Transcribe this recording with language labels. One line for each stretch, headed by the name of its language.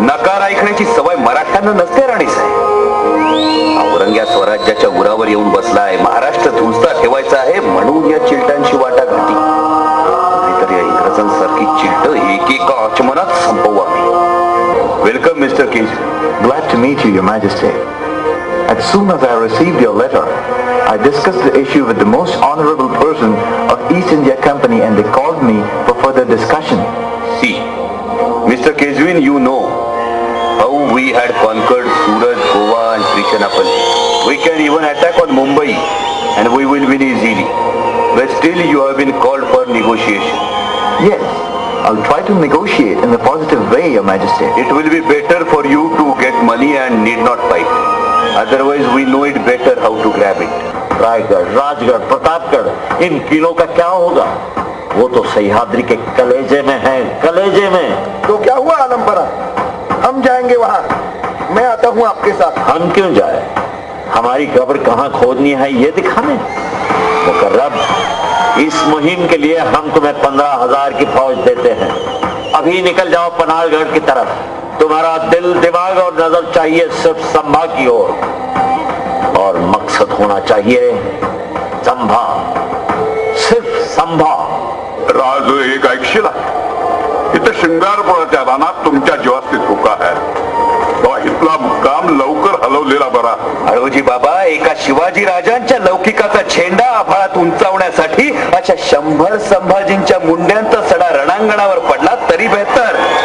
Marathi: नकार ऐकण्याची सवय मराठ्यांना नसते राणीसाहेब. औरंग्या स्वराज्याच्या उरावर येऊन बसलाय, महाराष्ट्र धुसता ठेवायचा आहे म्हणून या चिलटांची वाटाघाटी. नाहीतर या इंग्रजांसारखी चिलट एकेका आचमनात संपवू आम्ही.
English: Welcome mister King. Glad to meet you, Your Majesty. As soon as I received your letter, I discussed the issue with the most honorable person of East India Company and they called me for further discussion. See, Mr. Keswin, you know how we had conquered Surat, Goa and Trichanopoli. We can even attack on Mumbai and we will win easily. But still you have been called for negotiation. Yes, I'll try to negotiate in a positive way, Your Majesty. It will be better for you to get money and need not fight. Otherwise we know it better how to grab it.
Hindi: Raigarh, Rajgarh, Pratapgarh, इन किलों का क्या होगा? वो तो सह्याद्री के कलेजे में है, कलेजे में। तो क्या हुआ आलमपरा, हम जाएंगे वहाँ, मैं आता हूँ आपके साथ. हम क्यों जाए? हमारी कब्र कहाँ खोदनी है ये दिखाने। मुकर्रब, इस मुहिम के लिए हम तुम्हें 15,000 की फौज देते हैं। अभी निकल जाओ पनारगढ़ की तरफ। तुम्हारा दिल, दिमाग और नजर चाहिए सिर्फ संभा की ओर, और मकसद होना चाहिए संभा, सिर्फ संभा.
Marathi: राज एक ऐकशीला, इथं शिंगारपुराच्या रानात तुमच्या जीवास्ती धोका आहे. तो इथला मुक्काम लवकर हलवलेला बरा. हळूजी बाबा, एका शिवाजी राजांच्या लौकिकाचा झेंडा आभाळात उंचावण्यासाठी अशा 100 संभाजींच्या मुंड्यांचा सडा रणांगणावर पडला तरी बेहतर.